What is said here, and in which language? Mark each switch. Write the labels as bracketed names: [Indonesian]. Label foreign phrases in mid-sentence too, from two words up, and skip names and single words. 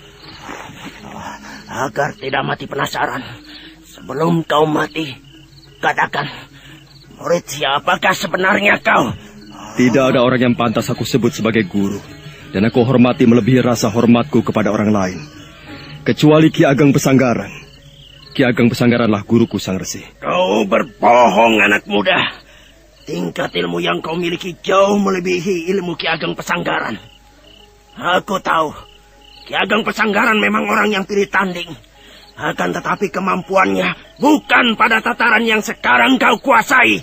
[Indonesian] Agar tidak mati penasaran, sebelum kau mati, katakan, murid siapakah sebenarnya kau? Tidak ada orang yang pantas aku sebut sebagai guru. Dan aku hormati melebihi rasa hormatku kepada orang lain. Kecuali Ki Ageng Pesanggaran. Ki Ageng Pesanggaranlah guruku, Sang Resi. Kau berbohong, anak muda. Tingkat ilmu yang kau miliki jauh melebihi ilmu Ki Ageng Pesanggaran. Aku tahu, Ki Ageng Pesanggaran memang orang yang pilih tanding. Akan tetapi kemampuannya bukan pada tataran yang sekarang kau kuasai.